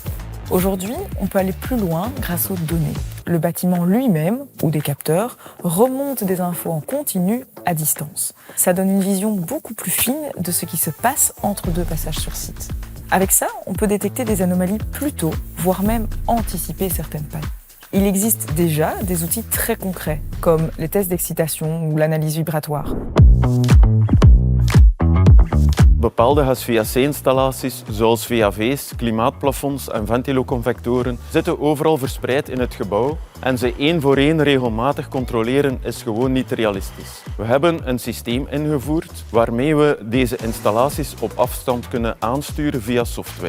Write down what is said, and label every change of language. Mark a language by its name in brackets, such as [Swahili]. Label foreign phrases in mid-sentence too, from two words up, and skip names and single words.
[French] Aujourd'hui, on peut aller plus loin grâce aux données. Le bâtiment lui-même, ou des capteurs, remonte des infos en continu à distance. Ça donne une vision beaucoup plus fine de ce qui se passe entre deux passages sur site. Avec ça, on peut détecter des anomalies plus tôt, voire même anticiper certaines pannes. Il existe déjà des outils très concrets, comme les tests d'excitation ou l'analyse vibratoire. [Dutch] Bepaalde HVAC-installaties, zoals VAV's, klimaatplafonds en ventiloconvectoren, zitten overal verspreid in het gebouw en ze één voor één regelmatig controleren is gewoon niet realistisch. We hebben een systeem ingevoerd waarmee we deze installaties op afstand kunnen aansturen via software.